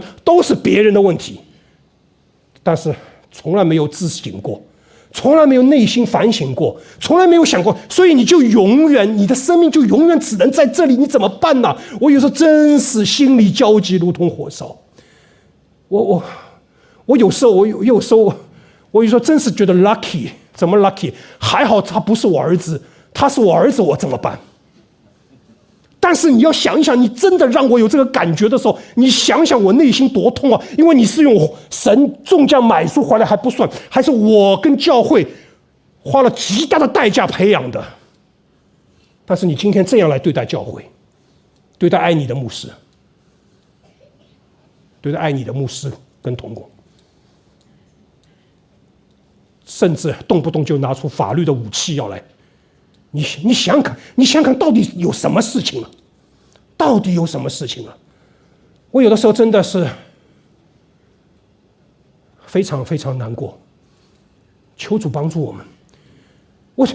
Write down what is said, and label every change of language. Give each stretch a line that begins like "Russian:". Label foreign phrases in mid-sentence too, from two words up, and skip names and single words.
Chinese: 都是別人的問題，但是從來沒有自省過，從來沒有內心反省過，從來沒有想過，所以你就永遠，你的生命就永遠只能在這裡，你怎麼辦呢？我有時候真是心裡焦急，如同火燒。我有時候我有時候真是覺得 lucky，怎麼 lucky？還好他不是我兒子，他是我兒子，我怎么辦？但是你要想一想，你真的讓我有這個感覺的時候，你想想我內心多痛啊！因為你是用神重價買書回來還不算，還是我跟教會花了極大的代價培養的。但是你今天這樣來對待教會，對待愛你的牧師，對待愛你的牧師跟同工，甚至動不動就拿出法律的武器要來。你想想看，到底有什麼事情了？到底有什麼事情了？我有的時候真的是非常非常難過，求主幫助我們。